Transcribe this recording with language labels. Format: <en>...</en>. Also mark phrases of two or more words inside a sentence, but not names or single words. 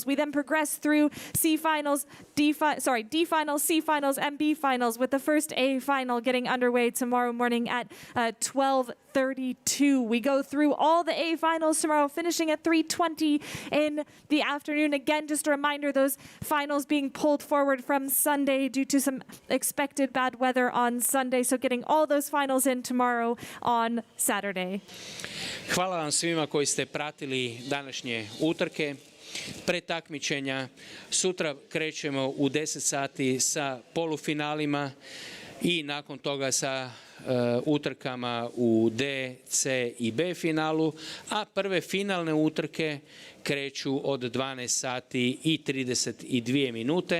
<en>We then progress through D-finals, C-finals, and B-finals, with the first A-final getting underway tomorrow morning at 12:32. We go through all the A-finals tomorrow, finishing at 3:20 in the afternoon. Again, just a reminder, those finals being pulled forward from Sunday due to some expected bad weather on Sunday. So getting all those finals in tomorrow on Saturday.</en> <hr>Hvala vam svima koji ste pratili današnje utrke, pretakmičenja. Sutra krećemo u 10 sati sa polufinalima i nakon toga sa utrkama u D, C i B finalu, a prve finalne utrke kreću od 12 sati i 32 minute.</hr>